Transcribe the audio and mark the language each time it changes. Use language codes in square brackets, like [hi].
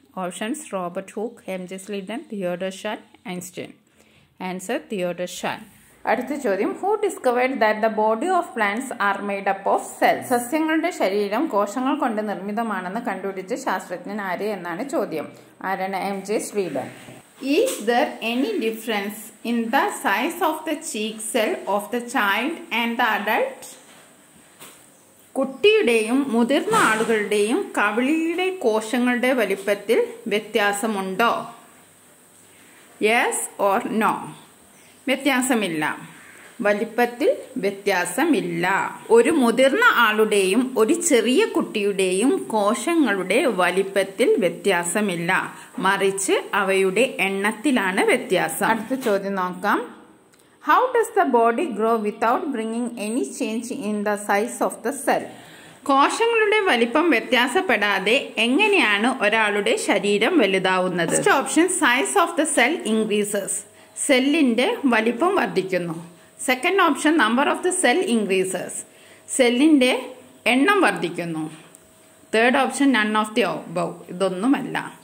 [en] Options Robert Hooke, M J. Schleiden, Theodor Schwann, Einstein. [ml] Answer Theodore Shaan. അടുത്ത ചോദ്യം. [en] Who discovered that the body of plants are made up of cells. [ml] സസ്യങ്ങളുടെ ശരീരം കോശങ്ങൾ കൊണ്ട് നിർമ്മിതമാണെന്ന് കണ്ടുപിടിച്ച ശാസ്ത്രജ്ഞൻ ആര് എന്നാണ് ചോദ്യം. ആരാണ്? എം.ജെ. Schleiden. [en] Is there any difference in the size of the cheek cell of the child and the adult? [ml] കുട്ടിയുടെയും മുതിർന്ന ആളുകളുടെയും കവിളിലെ കോശങ്ങളുടെ വലിപ്പത്തിൽ വ്യത്യാസമുണ്ടോ? [en] Yes or no? [ml] വ്യത്യാസമില്ല. വലിപ്പത്തിൽ വ്യത്യാസമില്ല. ഒരു മുതിർന്ന ആളുടെയും ഒരു ചെറിയ കുട്ടിയുടെയും കോശങ്ങളുടെ വലിപ്പത്തിൽ വ്യത്യാസമില്ല. മറിച്ച് അവയുടെ എണ്ണത്തിലാണ് വ്യത്യാസം. അടുത്ത ചോദ്യം നോക്കാം. [en] How does the body grow without bringing any change in the size of the cell? [ml] കോശങ്ങളുടെ വലിപ്പം വ്യത്യാസപ്പെടാതെ എങ്ങനെയാണ് ഒരാളുടെ ശരീരം വലുതാവുന്നത്? [en] First option, size of the cell increases. [ml] സെല്ലിന്റെ വലിപ്പം വർദ്ധിക്കുന്നു. [en] Second option, number of the cell increases. [ml] സെല്ലിന്റെ എണ്ണം വർദ്ധിക്കുന്നു. [en] Third option, none of the above. [ml] ഇതൊന്നുമല്ല.